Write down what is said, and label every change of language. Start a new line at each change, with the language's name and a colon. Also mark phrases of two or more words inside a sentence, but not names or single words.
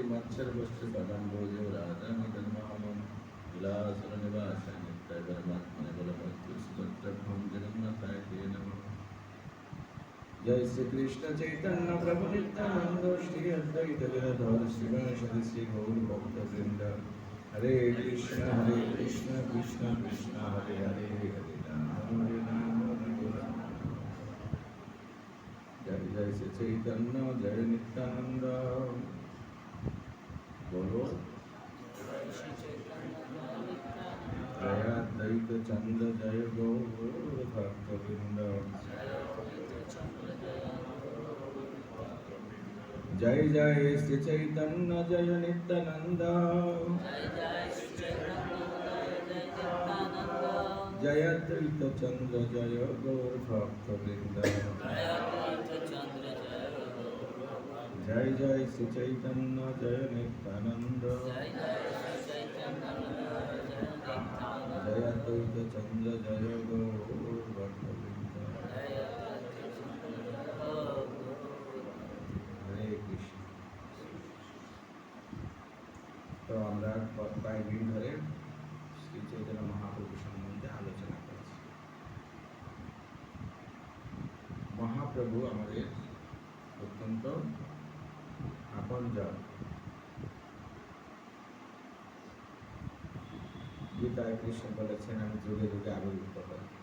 Sanskrit: मत्सरवस्त्रपदाम्बोजो राधामदन्मोहनं विलासनिवासाय नित्यपरमात्मने बलभद्रसुभद्रभ्यं जगन्नाथाय ते नमः जय श्री कृष्ण चैतन्य प्रभु नित्यानंद श्री अद्वैत गदाधर श्रीवासदि श्री गौर भक्त वृंद हरे कृष्ण कृष्ण कृष्ण हरे हरे हरे राम हरे राम। जय जय श्री चैतन्य जय नित्यानंद बोलो जय अद्वैत चंद्र जय गौर भक्त वृंद जय जय श्री चैतन्य जय नित्यानंद जय अद्वैत चंद्र जय गौर भक्त वृंद जय जय श्री चैतन्य जय नित्यानंद जय अद्वैत चंद्र जय गौर भक्त वृंद हरे कृष्ण।
Bangla: तो আমরা কয়েকদিন ধরে শ্রী চৈতন্য মহাপ্রভু সম্বন্ধে আলোচনা করেছি। মহাপ্রভু আমাদের অত্যন্ত আপনজন। গীতায় কৃষ্ণ বলেছেন আমি যুগে যুগে আবির্ভূত হই।